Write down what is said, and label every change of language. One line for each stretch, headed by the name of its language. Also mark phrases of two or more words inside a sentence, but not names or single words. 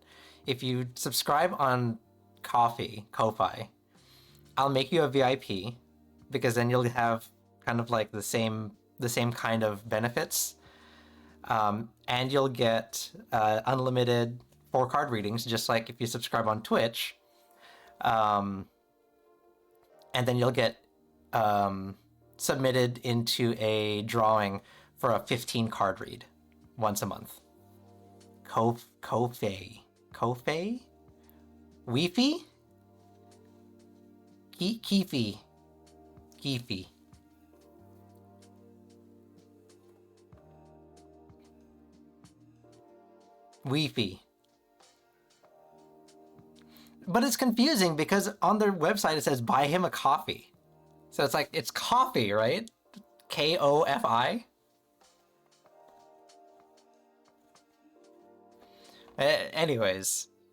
English: If you subscribe on Ko-Fi, I'll make you a VIP because then you'll have kind of like the same kind of benefits, and you'll get unlimited 4 card readings, just like if you subscribe on Twitch. and then you'll get submitted into a drawing for a 15 card read once a month. Ko-Fi? Weefy? Keefy. Weefy. But it's confusing because on their website it says buy him a coffee. So it's like, it's coffee, right? Kofi? Anyways.